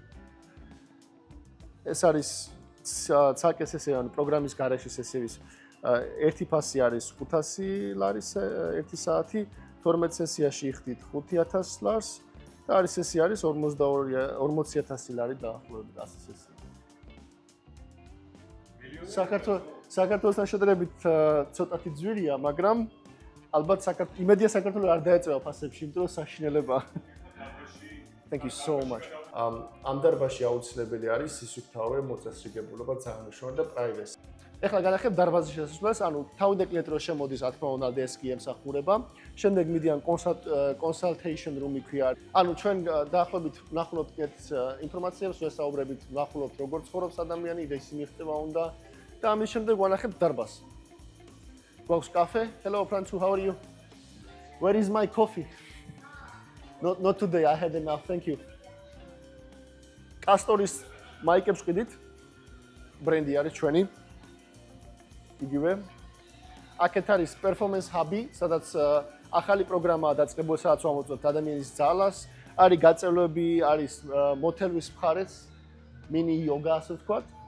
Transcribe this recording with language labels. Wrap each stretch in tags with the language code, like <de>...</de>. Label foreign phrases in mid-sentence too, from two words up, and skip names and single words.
<ka>ეს არის ცალკე სესია, პროგრამის გარეშე სესიების ერთი ფასი არის 500 ლარის 1 საათი, 12 სესიაში იხდით 5000 ლარს და არის სესია არის 40000 ლარი დაახლოებით 100 სესია. საქართველოსთან შედარებით ცოტათი ძვირია, მაგრამ ალბათ იმედია საქართველოს არ დაეწევა ფასებში, იმიტომ რომ საშინელებაა.</ka> <en>Thank you so much.</en> <ka>ამ დარბაზში აუცილებელი არის სისუფთავე, მოწესრიგებულობა, ძალიან მნიშვნელოვანი და privacy. ეხლა განახებ დარბაზის შესასვლელს, თავიდან კლიენტი რო შემოდის, რა თქმა უნდა, დესკი ემსახურება. შემდეგ მიდიან</ka> <en>consultation room-</en> <ka>ი ქვია. ჩვენ დაახლოებით ვნახულობთ კლიენტის ინფორმაციებს, ვესაუბრებით, ვნახულობთ როგორ ცხოვრობს ადამიანი, ის მიღწევა უნდა და ამის შემდეგ ვანახებთ დარბაზს. გვაქვს კაფე.</ka> <en>Hello, Francu, how are you? Where is my coffee? Not today, I had enough, thank you.</en> <ka>კასტორის მაიკებს ყიდით. ბრენდი არის ჩვენი. იგივე. აქეთ არის</ka> <en>performance hub-</en> <ka>ი, სადაც ახალი პროგრამაა დაწყებული, სადაც ვამოწმებთ ადამიანის ძალას. არის გაწევლები, არის მოთელვის მხარეც,</ka> <en>mini yoga</en> <ka>ასე ვთქვათ.</ka>